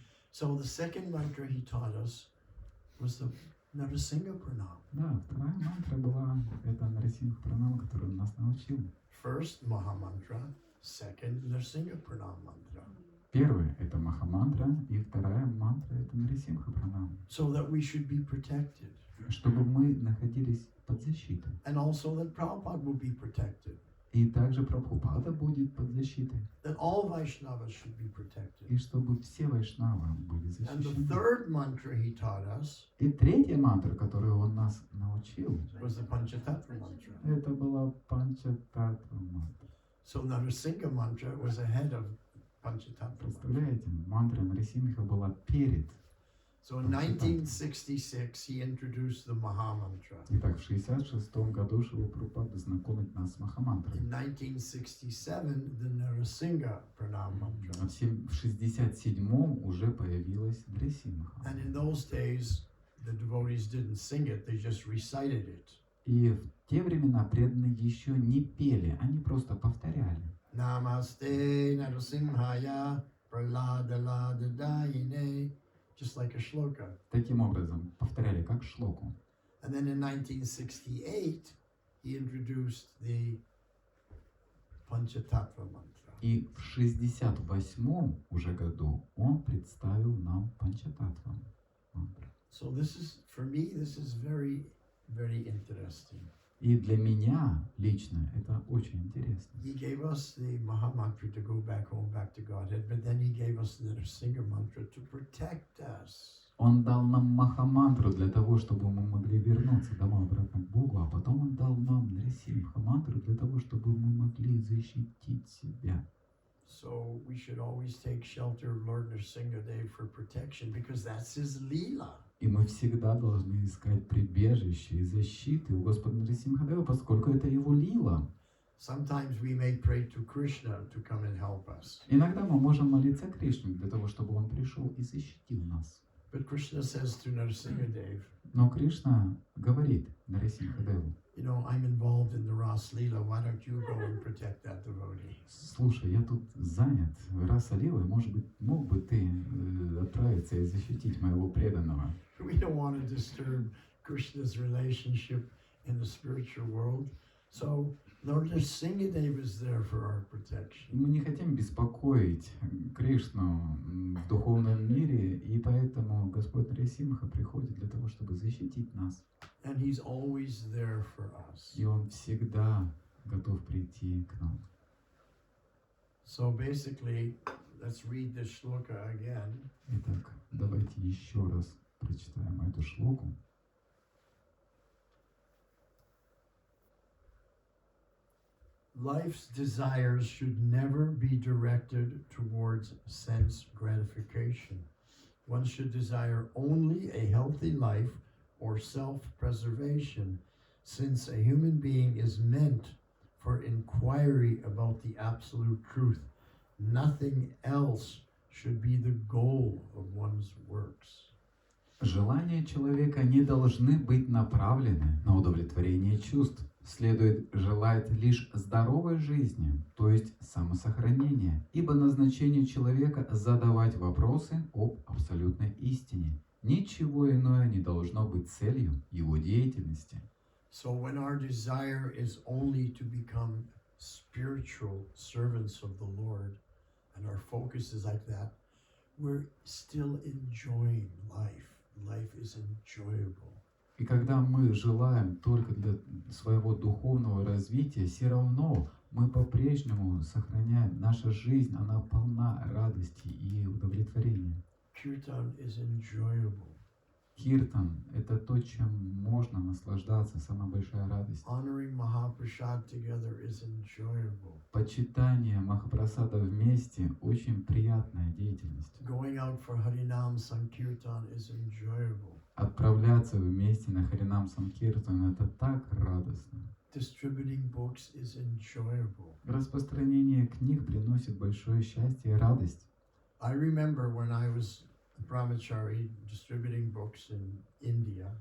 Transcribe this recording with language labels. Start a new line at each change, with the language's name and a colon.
English: So the second mantra he taught us was the Narasingha Pranam.
Russian: Да, вторая мантра была, это Нарисимха Пранам, который он нас научил.
English: First Maha Mantra, second Narasingha Pranam mantra.
Russian: Первая – это Махамантра, и вторая мантра – это Нарисимха Пранам.
English: So that we should be protected.
Russian: Чтобы мы находились под защитой.
English: And also that Prabhupada will be protected.
Russian: И также Прабхупада будет под защитой.
English: That all Vaishnavas should be protected.
Russian: И чтобы все вайшнавы были
English: And the
Russian: защищены.
English: third mantra he taught us
Russian: И третья мантра, которую он нас научил,
English: was the Panchatattva mantra.
Russian: это была Панчататтва мантра.
English: So Narasingha mantra was ahead of Panchatattva mantra.
Russian: Представляете, мантра Нарисимха была перед.
English: So in 1966 he introduced the Maha Mantra.
Russian: Итак, в 1966 году Шрила Прабхупада знакомит нас с Махамантрой.
English: In 1967 the Narasingha Pranam mantra.
Russian: А в 1967 уже появилась Нарисимха.
English: And in those days the devotees didn't sing it, they just recited it.
Russian: И в те времена преданные еще не пели, они просто повторяли.
Sanskrit: Namaste Narasimhaya Praladadayine,
English: just like a shloka.
Russian: Таким образом, повторяли как шлоку.
English: And then in 1968 he introduced the Panchatattva mantra.
Russian: И в 68 уже году он представил нам Панчататтва мантру.
English: So this is, for me, this is very, very interesting.
Russian: И для меня лично это очень интересно.
English: He gave us the Maha Mantra to go back home, back to Godhead, but then he gave us the Nrsimha mantra to protect us.
Russian: Он дал нам Махамантру для того, чтобы мы могли вернуться домой обратно к Богу, а потом он дал нам Нарисимха мантру для того, чтобы мы могли защитить себя.
English: So we should always take shelter of Lord Nrsimhadev for protection because that's his Leela.
Russian: И мы всегда должны искать прибежище и защиты у Господа Нарисимхадева, поскольку это его лила.
English: Sometimes we may pray to Krishna to come and help us.
Russian: Иногда мы можем молиться Кришне для того, чтобы он пришел и защитил нас.
English: But Krishna says to Narasimhadev,
Russian: Но Кришна говорит Нарисимхадеву:
English: you know, I'm involved in the Ras Leela, why don't you go and protect that devotee?
Russian: слушай, я тут занят Раса Лилой, может быть, мог бы ты отправиться и защитить моего преданного?
English: We don't want to disturb Krishna's relationship in the spiritual world. So Lord Narasimhadev is there for our protection.
Russian: Мы не хотим беспокоить Кришну в духовном мире, и поэтому Господь Нарисимха приходит для того, чтобы защитить нас.
English: And he's always there for us.
Russian: И он всегда готов прийти к нам.
English: So basically, let's read this shloka again.
Russian: Итак, давайте еще раз прочитаем эту шлоку.
English: Life's desires should never be directed towards sense gratification. One should desire only a healthy life or self-preservation, since a human being is meant for inquiry about the absolute truth. Nothing else should be the goal of one's works.
Russian: Желания человека не должны быть направлены на удовлетворение чувств. Следует желать лишь здоровой жизни, то есть самосохранения, ибо назначение человека задавать вопросы об абсолютной истине. Ничего иное не должно быть целью его деятельности.
English: So when our desire is only to become spiritual servants of the Lord, and our focus is like that, we're still enjoying life. Life is enjoyable.
Russian: И когда мы желаем только для своего духовного развития, все равно мы по-прежнему сохраняем, наша жизнь, она полна радости и удовлетворения.
English: Kirtan is enjoyable.
Russian: Киртан – это то, чем можно наслаждаться, самая большая радость.
English: Honoring Mahaprasad together is enjoyable.
Russian: Почитание Махапрасада вместе – очень приятная деятельность.
English: Going out for Harinam Sankirtan is enjoyable.
Russian: Отправляться вместе на Харинам Санкиртан – это так радостно.
English: Distributing books is enjoyable.
Russian: Распространение книг приносит большое счастье и радость.
English: I remember when I was a brahmachari distributing books in India,